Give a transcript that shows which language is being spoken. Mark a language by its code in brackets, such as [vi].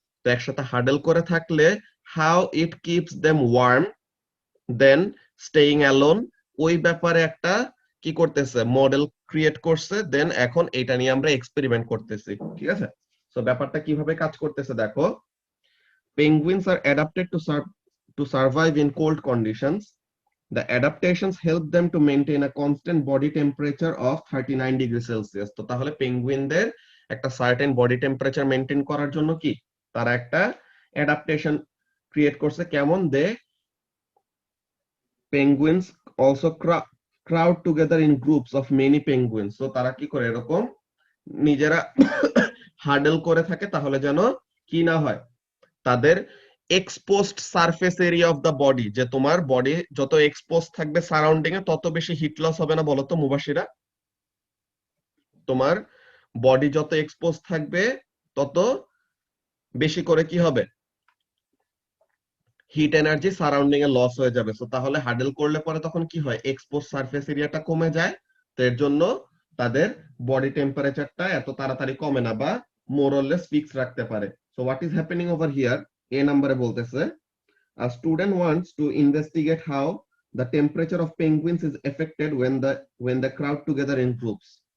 [bn] তো একসাথে হাডেল করে থাকলে [en] how it keeps them warm than staying alone, [bn] ওই ব্যাপারে একটা কি করতেছে, মডেল ক্রিয়েট করছে। দেন এখন এটা নিয়ে আমরা এক্সপেরিমেন্ট করতেছি। ঠিক আছে। সো ব্যাপারটা কিভাবে কাজ করতেছে দেখো। [en] Penguins are adapted to survive in cold conditions. The adaptations help them to maintain a constant body temperature of 39 degree Celsius. [bn] তো তাহলে পেঙ্গুইনদের একটা সার্টেন বডি টেম্পারেচার মেনটেন করার জন্য কি তারা একটা অ্যাডাপ্টেশন ক্রিয়েট করছে। কেমন? [en] They penguins also crowd together in groups of many penguins. [bn] তো তারা কি করে, এরকম নিজেরা হার্ডেল করে থাকে, তাহলে যেন কি না হয়, তাদের exposed surface area of the body, যে তোমার বডি যত এক্সপোজ থাকবে সারাউন্ডিং এ, তত বেশি হিট লস হবে না বলতো মুবাশিরা? তোমার বডি যত এক্সপোজ থাকবে তত বেশি করে কি হবে, হিট এনার্জি সারাউন্ডিং এ লস হয়ে যাবে। সো তাহলে হাডেল করলে পরে তখন কি হয়, এক্সপোজ সারফেস এরিয়াটা কমে যায়। তো এর জন্য তাদের বডি টেম্পারেচারটা এত তাড়াতাড়ি কমে না, বা মোর অর লেস ফিক্স রাখতে পারে। [en] So what is happening over here? [bn] এ নম্বরে বলতেছে, [en] a student wants to investigate how the temperature of penguins is affected when the crowd together in groups.